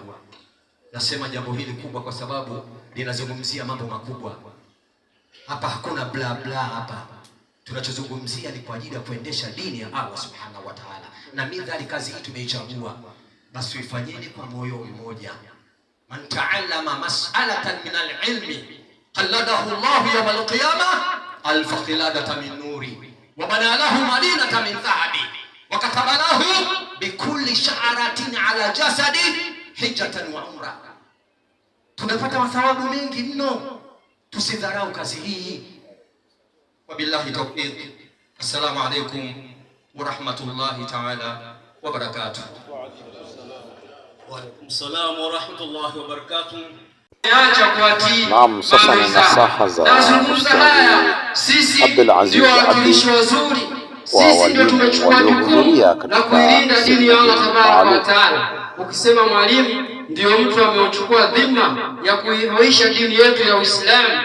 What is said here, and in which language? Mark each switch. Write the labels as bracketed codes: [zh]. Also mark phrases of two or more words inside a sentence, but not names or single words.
[sw] Nasema jambo hili kubwa kwa sababu linazungumzia mambo makubwa. Hapa hakuna bla bla hapa. Tunachozungumzia ni kwa ajili ya kuendesha dini ya [ar] الله سبحانه وتعالى. [sw] Na midhali kazi hii tumeichagua, basi ifanyeni kwa moyo mmoja. [ar] من تعلم مسألة من العلم قلده الله يوم القيامة ألف قلادة من نور وبنى له مدينة من ذهب وكتب له بكل شعرة على جسده حجة وعمرة. [sw] Tunapata mathawabu mengi mno, tusidharau kazi hii. [ar] وبالله التوفيق. السلام عليكم ورحمة الله تعالى وبركاته. وعليكم السلام ورحمة الله وبركاته. [sw] Naam, sasa ni nasaha za Ustadh Abdul Aziz Abdi kwa walimu waliohudhuria katika kuilinda dini ya [ar] الله تبارك وتعالى. [sw] Ukisema mwalimu ndio mtu ameuchukua dhima ya kuihuisha dini yetu ya Uislamu.